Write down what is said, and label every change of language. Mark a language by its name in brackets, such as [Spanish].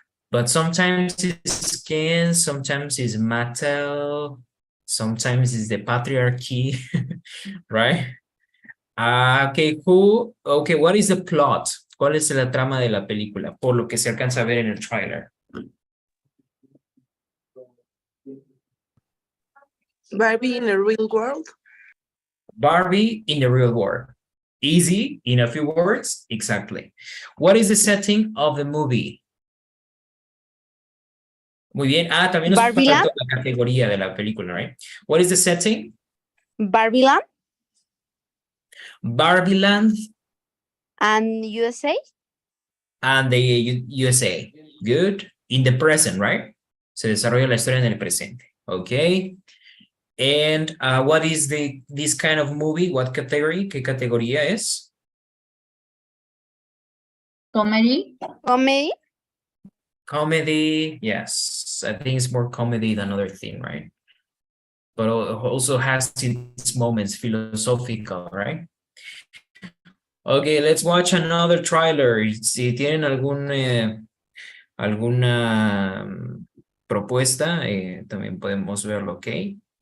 [English] But sometimes it's Ken, sometimes it's Mattel, sometimes it's the patriarchy, right? Okay, what is the plot? [Spanish] ¿Cuál es la trama de la película? Por lo que se alcanza a ver en el trailer. [English] Barbie in the real world. Barbie in the real world. Easy, in a few words, exactly. What is the setting of the movie? [Spanish] Muy bien. También nos [English] Barbie [Spanish] faltó [English] Land. [Spanish] la categoría de la película, right? [English] What is the setting? Barbie Land Barbie Land and USA. and the USA. Good. In the present, right? [Spanish] Se desarrolla la historia en el presente. [English] Okay. And what is this kind of movie? What category? [Spanish] ¿Qué categoría es? [English] Comedy. Comedy. Comedy. Yes. I think it's more comedy than other thing, right? But also has its moments philosophical, right? Okay, let's watch another trailer. [Spanish] Si tienen alguna propuesta, también podemos verlo, okay?